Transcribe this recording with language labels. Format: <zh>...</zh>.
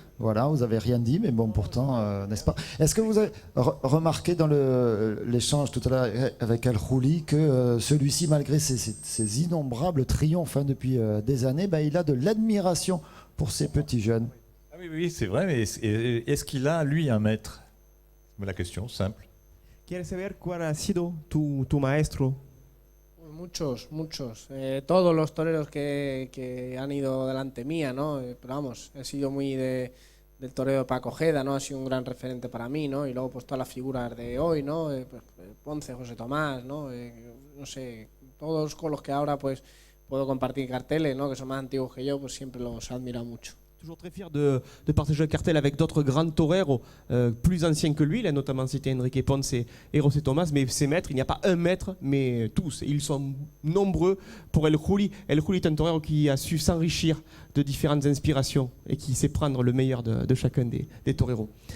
<fr>Voilà, vous n'avez rien dit, mais bon, pourtant, n'est-ce pas? Est-ce que vous avez remarqué dans l'échange tout à l'heure avec El Juli que celui-ci, malgré ses innombrables triomphes depuis des années, il a de l'admiration pour ces petits jeunes? Ah oui, c'est vrai, mais est-ce qu'il a, lui, un maître? C'est la question, simple.</fr> <es>¿Quieres saber cuál ha sido tu maestro? Muchos. Todos los toreros que han ido delante mía, ¿no? Pero vamos, he sido muy del toreo de Paco Ojeda, ¿no? Ha sido un gran referente para mí, ¿no? Y luego pues todas las figuras de hoy, ¿no? Pues, Ponce, José Tomás, ¿no? No sé, todos con los que ahora pues puedo compartir carteles, ¿no? Que son más antiguos que yo, pues siempre los he admirado mucho.</es> <fr>Toujours très fier de partager le cartel avec d'autres grands toreros plus anciens que lui. Il a notamment cité Enrique Ponce et José Tomás, mais ses maîtres, il n'y a pas un maître, mais tous. Ils sont nombreux pour El Juli. El Juli est un torero qui a su s'enrichir de différentes inspirations et qui sait prendre le meilleur de chacun des toreros.</fr>